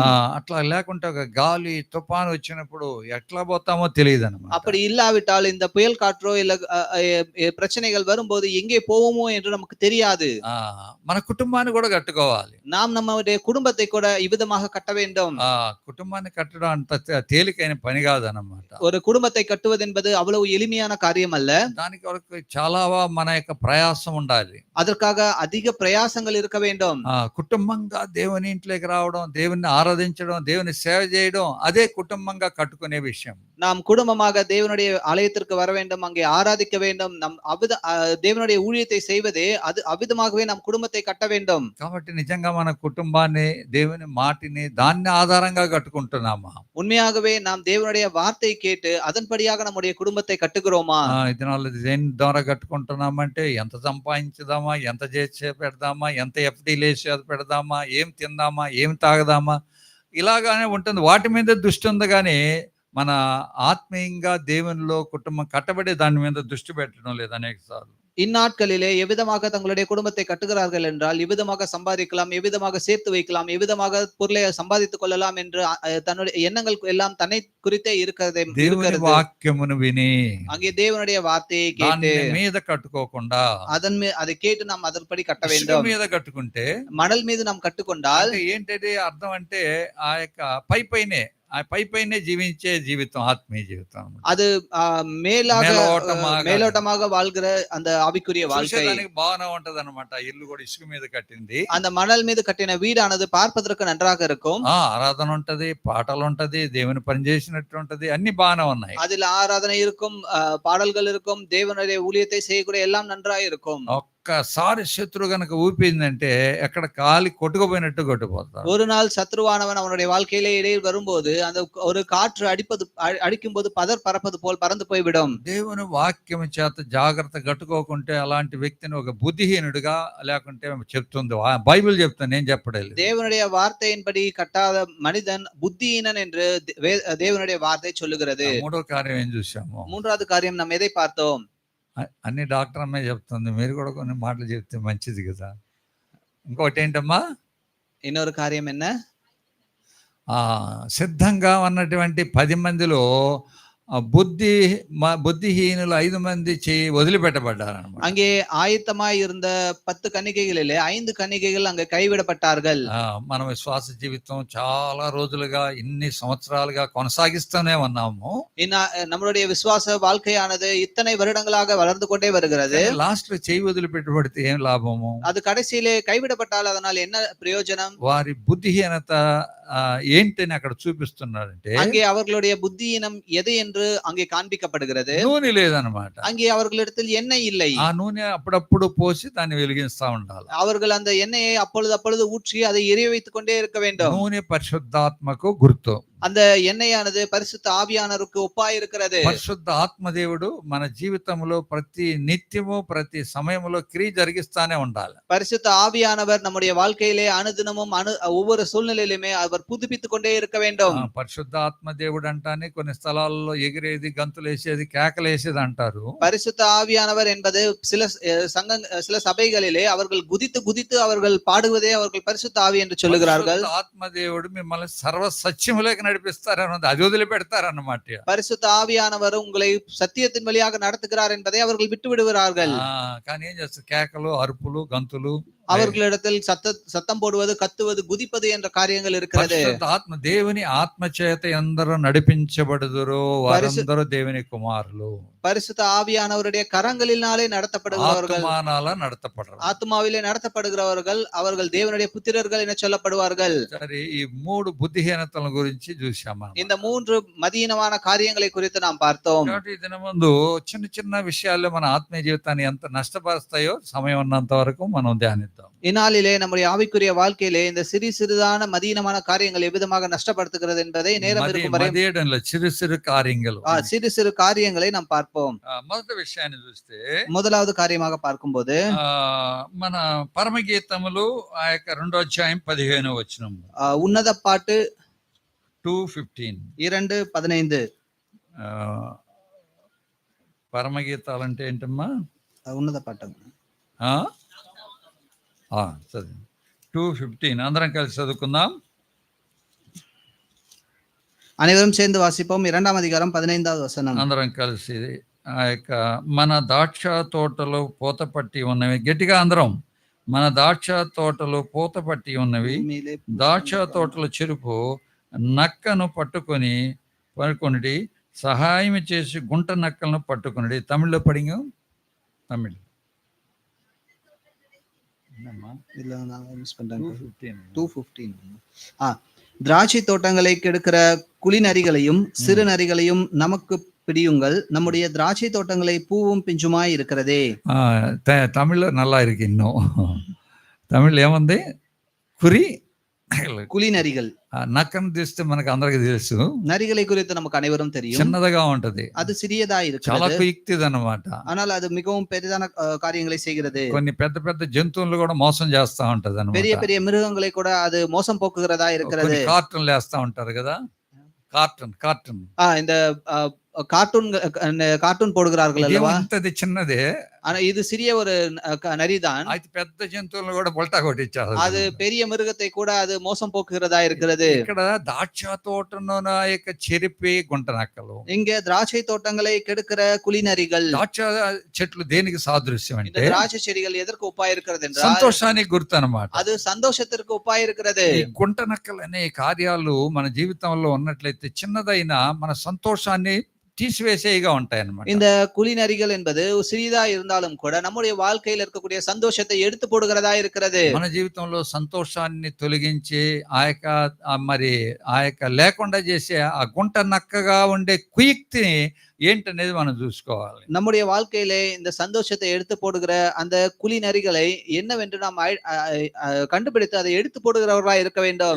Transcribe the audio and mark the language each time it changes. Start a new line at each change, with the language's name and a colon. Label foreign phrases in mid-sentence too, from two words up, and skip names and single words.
Telugu: అట్లా లేకుంటే ఒక గాలి తుఫాను వచ్చినప్పుడు ఎట్లా పోతామో తెలియదు అన్నమాట.
Tamil: அப்படி இல்லாவிட்டால் இந்த புயல் காற்றோ இல்ல பிரச்சனைகள் வரும்போது எங்கே போவோமோ என்று நமக்கு தெரியாது.
Telugu: మన కుటుంబాన్ని కూడా కట్టుకోవాలి.
Tamil: நாம் நம்முடைய குடும்பத்தை கூட இவ்விதமாக கட்ட வேண்டும்.
Telugu: కుటుంబాన్ని కట్టడం అంత తేలికైన పని కాదన్నమాట.
Tamil: ஒரு குடும்பத்தை కట్టుவது என்பது అவ்வளவு ఎలిమియాన కార్యం அல்ல.
Telugu: దానికి వరకు చాలా మన యొక్క ప్రయాసం ఉండాలి.
Tamil: அதற்காக அதிக பிரயாசங்கள் இருக்க வேண்டும்.
Telugu: కుటుంబంగా దేవుని ఇంట్లోకి రావడం, దేవుని ఆరాధించడం, దేవుని సేవ చేయడం, అదే కుటుంబంగా కట్టుకునే విషయం.
Tamil: நாம் குடும்பமாக தேவனுடைய ஆலயத்திற்கு வர வேண்டும், அங்கே ஆராதிக்க வேண்டும், தேவனுடைய ஊழியத்தை செய்வதே அது அவ்விதமாகவே நாம் குடும்பத்தை கட்ட வேண்டும்.
Telugu: కాబట్టి నిజంగా మన కుటుంబాన్ని, దేవుని మాటిని దాన్ని ఆధారంగా కట్టుకుంటున్నామా?
Tamil: உண்மையாகவே நாம் தேவனுடைய வார்த்தை கேட்டு அதன்படியாக நம்முடைய குடும்பத்தை కట్టుகிறோமா?
Telugu: ఇదినాలు దేని ద్వారా కట్టుకుంటున్నామంటే ఎంత సంపాదించుదామా, ఎంత చేసి పెడదామా, ఎంత ఎఫ్డీలు వేసి పెడదామా, ఏం తిందామా, ఏం తాగదామా, ఇలాగానే ఉంటుంది. వాటి మీద దృష్టి ఉంది. కానీ మన ఆత్మీయంగా దేవునిలో కుటుంబం కట్టబడే దాని మీద దృష్టి పెట్టడం లేదు అనేక సార్లు.
Tamil: இந்நாட்களிலே எவ்விதமாக தங்களுடைய குடும்பத்தை கட்டுகிறார்கள் என்றால், எவ்விதமாக சம்பாதிக்கலாம், எவ்விதமாக சேர்த்து வைக்கலாம், எவ்விதமாக பொருளை சம்பாதித்துக் கொள்ளலாம் என்று தன்னுடைய எண்ணங்கள் எல்லாம் தன்னை குறித்தே இருக்கிறது.
Telugu: దేవుని వాక్యమును విని
Tamil: அங்கே தேவனுடைய வார்த்தையை கேட்டு
Telugu: మీద కట్టుకోకుండా
Tamil: அதை கேட்டு நாம் அதன்படி கட்ட வேண்டும்.
Telugu: మీద కట్టుకుంటే,
Tamil: மணல் மீது நாம் கட்டுக்கொண்டால்
Telugu: ఏంటంటే అర్థం అంటే ఆ యొక్క పైనే ఆ పైనే జీవించే జీవితం ఆత్మీయ జీవితం అన్నమాట.
Tamil: அது மேலாக మేలోటమాగా மேலோட்டமாக வாழ்கிற அந்த ஆவிக்குரிய வாழ்க்கை.
Telugu: చూసేదానికి బాగానే ఉంటది అనమాట. ఇల్లు కూడా ఇసుక మీద కట్టింది.
Tamil: அந்த மணல் மீது கட்டின வீடானது பார்ப்பதற்கு நன்றாக இருக்கும்.
Telugu: ఆరాధన ఉంటది, పాటలు ఉంటది, దేవుని పని చేసినట్టు ఉంటది, అన్ని బాగానే ఉన్నాయి.
Tamil: அதில் ஆராதனை இருக்கும், பாடல்கள் இருக்கும், தேவனுடைய ஊழியத்தை செய்யக்கூடிய எல்லாம் நன்றாக இருக்கும்.
Telugu: ఒక్కసారి శత్రువు గనక ఊపిందంటే ఎక్కడ కాలి కొట్టుకుపోయినట్టు కొట్టుకుపోతారు.
Tamil: ஒரு நாள் சத்ருவானவன் அவனுடைய வாழ்க்கையிலே இடையில் வரும்போது அந்த ஒரு காற்று அடிக்கும் போது பதர் பறப்பது போல் பறந்து போய்விடும்.
Telugu: దేవుని వాక్యం చేత జాగ్రత్త కట్టుకోకుంటే అలాంటి వ్యక్తిని ఒక బుద్ధిహీనుడిగా లేకుంటే చెప్తుంది బైబిల్ చెప్తుంది, నేను చెప్పలేదు.
Tamil: தேவனுடைய வார்த்தையின்படி கட்டாத மனிதன் புத்தியீனன் என்று தேவனுடைய வார்த்தை சொல்லுகிறது.
Telugu: మూడో కార్యం ఏం చూసాము?
Tamil: மூன்றாவது காரியம் நாம் எதை பார்த்தோம்?
Telugu: అన్ని డాక్టర్ అమ్మాయి చెప్తుంది, మీరు కూడా కొన్ని మాటలు చెప్తే మంచిది కదా. ఇంకోటి ఏంటమ్మా?
Tamil: இன்னொரு காரியம் என்ன?
Telugu: సిద్ధంగా ఉన్నటువంటి 10 మందిలో బుద్ధిహీనులు 5 మంది వదిలిపెట్టబడ్డారన్నమాట.
Tamil: அங்கே ஆயத்தமாய் இருந்த 10 கன்னிகைகளிலே 5 கன்னிகைகள் அங்கே கைவிடப்பட்டார்கள்.
Telugu: మన విశ్వాస జీవితం చాలా రోజులుగా ఇన్ని సంవత్సరాలుగా కొనసాగిస్తూనే ఉన్నాము.
Tamil: நம்மளுடைய விசுவாச வாழ்க்கையானது இத்தனை வருடங்களாக வளர்ந்து கொண்டே வருகிறது.
Telugu: లాస్ట్ లో చేయి వదిలిపెట్టబడితే ఏం లాభము?
Tamil: அது கடைசியிலே கைவிடப்பட்டால் அதனால் என்ன பிரயோஜனம்?
Telugu: వారి బుద్ధిహీనత ఏంటని అక్కడ చూపిస్తున్నారంటే
Tamil: அங்கே அவர்களுடைய புத்தியினம் எது என்று அங்கே காண்பிக்கப்படுகிறது.
Telugu: నూనె లేదన్నమాట.
Tamil: அங்கே அவர்களிடத்தில் எண்ணெய் இல்லை.
Telugu: ఆ నూనె అప్పుడప్పుడు పోసి దాన్ని వెలిగిస్తా ఉండాలి.
Tamil: அவர்கள் அந்த எண்ணெயை அப்பொழுது ஊற்றி அதை எரிய வைத்துக் கொண்டே இருக்க வேண்டும்.
Telugu: నూనె పరిశుద్ధాత్మకు గుర్తు.
Tamil: அந்த எண்ணெயானது பரிசுத்த ஆவியானவருக்கு ஒப்பாய் இருக்கிறது.
Telugu: పరిశుద్ధ ఆత్మదేవుడు మన జీవితంలో ప్రతి నిత్యము ప్రతి సమయంలో క్రియ జరిగిస్తానే ఉండాలి.
Tamil: பரிசுத்த ஆவியானவர் நம்முடைய வாழ்க்கையிலே அனுதினமும் ஒவ்வொரு சூழ்நிலையிலுமே அவர் புதுப்பித்துக் கொண்டே இருக்க வேண்டும்.
Telugu: పరిశుద్ధ ఆత్మదేవుడు అంటానే కొన్ని స్థలాల్లో ఎగిరేది, గంతులేసేది, కేకలేసేది అంటారు.
Tamil: பரிசுத்த ஆவியானவர் என்பது சில சபைகளிலே அவர்கள் குதித்து அவர்கள் பாடுவதே அவர்கள் பரிசுத்த ஆவி என்று சொல்லுகிறார்கள்.
Telugu: ఆత్మదేవుడు మిమ్మల్ని సర్వ సత్యములోకి నడిపిస్తారన్నది, అది వదిలిపెడతారన్నమాట.
Tamil: பரிசுத்த ஆவியானவர் உங்களை சத்தியத்தின் வழியாக நடத்துகிறார் என்பதை அவர்கள் விட்டு விடுகிறார்கள்.
Telugu: కానీ ఏం చేస్తారు? కేకలు, అరుపులు, గంతులు,
Tamil: அவர்களிடத்தில் சத்தம் போடுவது, கத்துவது, குதிப்பது என்ற காரியங்கள் இருக்கிறது.
Telugu: ఆత్మ దేవుని ఆత్మ చేత ఎందరో నడిపించబడుదురో వారందరూ దేవుని కుమారులు.
Tamil: பரிசுத்த ஆவியானவருடைய கரங்களினாலே நடத்தப்படுகிறவர்கள், ஆத்மாவிலே நடத்தப்படுகிறவர்கள் அவர்கள் தேவனுடைய புத்திரர்கள் என சொல்லப்படுவார்கள்.
Telugu: సరే, ఈ 3 బుద్ధిహీనతల గురించి చూసాము.
Tamil: இந்த 3 மதியீனமான காரியங்களை குறித்து நாம் பார்த்தோம்.
Telugu: కాబట్టి దీని ముందు చిన్న చిన్న విషయాల్లో మన ఆత్మీయ జీవితాన్ని ఎంత నష్టపరుస్తాయో సమయం ఉన్నంత వరకు మనం ధ్యానిద్దాం.
Tamil: இந்நாளிலே நம்முடைய ஆவிக்குரிய வாழ்க்கையிலே இந்த சிறிதான மதியீனமான காரியங்கள் எவ்விதமாக நஷ்டப்படுத்துகிறது என்பதை நேரம் இருக்கும் வரை சிறு காரியங்களை நாம் பார்ப்போம்.
Telugu: మొదటి విషయాన్ని చూస్తే,
Tamil: முதலாவது காரியமாக பார்க்கும்போது
Telugu: మన పరమగీతములు ఆ యొక్క 2వ అధ్యాయం 15వ వచనం,
Tamil: உன்னத பாட்டு 2:15. 2:15.
Telugu: పరమగీతాలు అంటే ఏంటమ్మా? ఉన్నత పాట 2:15 అందరం కలిసి చదువుకుందాం.
Tamil: அனைவரும் சேர்ந்து வாசிப்போம். 2వ அதிகாரம் 15வது வசனம்.
Telugu: అందరం కలిసి ఆ యొక్క మన ద్రాక్ష తోటలు పూత పట్టి ఉన్నవి, గట్టిగా అందరం, మన ద్రాక్ష తోటలు పూత పట్టి ఉన్నవి, ద్రాక్ష తోటల చెరుపు నక్కను పట్టుకొనిడి, సహాయం చేసి గుంట నక్కలను పట్టుకొనిడి. తమిళ్లో పడింగ, తమిళ్ 2:15.
Tamil: திராட்சை தோட்டங்களை கெடுக்கிற குழி நரிகளையும் சிறு நரிகளையும் நமக்கு பிடியுங்கள், நம்முடைய திராட்சை தோட்டங்களை பூவும் பிஞ்சுமாய் இருக்கிறதே. தமிழ்ல நல்லா இருக்கு. இன்னும் தமிழ்ல ఏమంది? குழி நரிகள்.
Telugu: నక్కను తీస్తే మనకు అందరికి తెలుసు.
Tamil: నరిగலை குறித்து நமக்கு அனைவரும் தெரியும்.
Telugu: చిన్నదిగా ఉంటది,
Tamil: அது சிறியதா இருக்கிறது,
Telugu: చాలా కుయుక్తిది అన్నమాట.
Tamil: ஆனால் அது மிகவும் பெரிதான காரியங்களை செய்கிறது.
Telugu: కొన్ని పెద్ద పెద్ద జంతువులు కూడా మోసం చేస్తా ఉంటది అన్నమాట.
Tamil: பெரிய பெரிய మిருగங்களை కూడా அது மோசம் போக்குகிறதா இருக்கிறது.
Telugu: కార్టూన్లు వేస్తా ఉంటారు కదా, కార్టూన్
Tamil: இந்த கார்ட்டூன் போடுகிறார்கள் அல்லவா?
Telugu: ఇంతది చిన్నదే
Tamil: ஆனா இது சிறிய ஒரு நரிதான்.
Telugu: అయితే పెద్ద జంతువులను కూడా బొల్టా కొట్టించారు.
Tamil: அது பெரிய మిருగத்தை கூட அது మోసం పోக்குகிறதா இருக்கிறது.
Telugu: ఇక్కడ ద్రాక్ష తోటను చెరిపి గుంట నక్కలు.
Tamil: இங்க திராட்சை தோட்டங்களை கெடுக்கிற குளிநரிகள்.
Telugu: ద్రాక్ష చెట్లు దేనికి సాదృశ్యం
Tamil: இந்த
Telugu: అంటే
Tamil: திராட்சை செடிகள் எதற்கு ஒப்பாய் இருக்கிறது என்றால்
Telugu: సంతోషానికి గుర్తు అన్నమాట.
Tamil: அது சந்தோஷத்திற்கு ஒப்பாய் இருக்கிறது.
Telugu: ఈ గుంట నక్కలు అనే కార్యాలు మన జీవితంలో ఉన్నట్లయితే చిన్నదైనా మన సంతోషాన్ని తీసివేసేగా ఉంటాయి అన్నమాట.
Tamil: இந்த குளிநரிகள் என்பது சிறிதா இருந்தாலும் கூட நம்முடைய வாழ்க்கையில் இருக்கக்கூடிய சந்தோஷத்தை எடுத்து போடுகிறதா இருக்கிறது.
Telugu: మన జీవితంలో సంతోషాన్ని తొలగించి మరి ఆ యొక్క లేకుండా చేసే ఆ గుంట నక్కగా ఉండే కుయుక్తిని ఏంటనేది మనం చూసుకోవాలి.
Tamil: நம்முடைய வாழ்க்கையிலே இந்த சந்தோஷத்தை எடுத்து போடுகிற அந்த குளிநரிகளை என்னவென்று நாம் கண்டுபிடித்து அதை எடுத்து போடுகிறவர்களா இருக்க வேண்டும்.